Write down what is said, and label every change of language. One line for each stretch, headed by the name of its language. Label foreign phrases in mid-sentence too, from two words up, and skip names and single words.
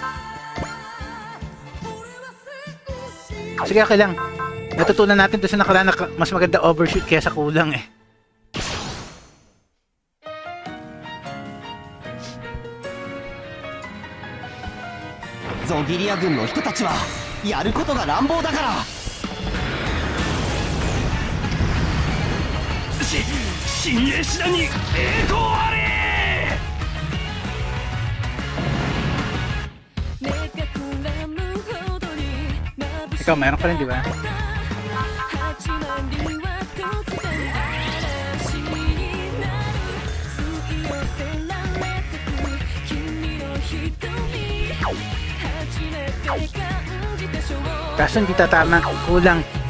Filipino: Sige, okay lang. Natutunan natin doon sa nakaraan na mas maganda overshoot kaysa kulang eh.
Japanese: Zogilia 軍の人たちはやることが乱暴だから。新鋭師団に栄光あれ。
Filipino: Ikaw, mayroon ka rin, di ba? Kaso hindi tatama, kulang.